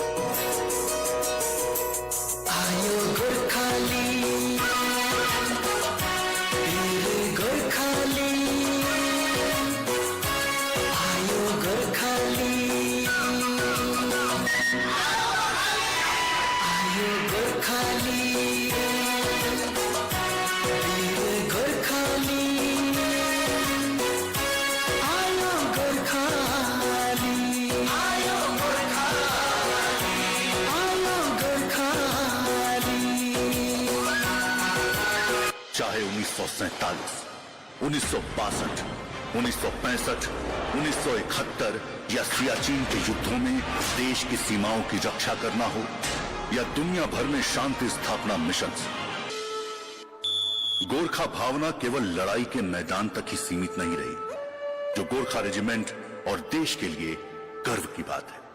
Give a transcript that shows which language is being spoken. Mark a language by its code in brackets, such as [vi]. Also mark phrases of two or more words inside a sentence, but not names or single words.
[ne] आयो गोरखाली तेरे गोरखाली आयो गोरखाली आयो गोरखाली तेरे गोरखाली आयो गोरखाली आयो गोरखाली आयो गोरखाली। [hi] चाहे 1947, 1962, 1965, 1971 या सियाचिन के युद्धों में देश की सीमाओं की रक्षा करना हो या दुनिया भर में शांति स्थापना मिशन, गोरखा भावना केवल लड़ाई के मैदान तक ही सीमित नहीं रही, जो गोरखा रेजिमेंट और देश के लिए गर्व की बात है।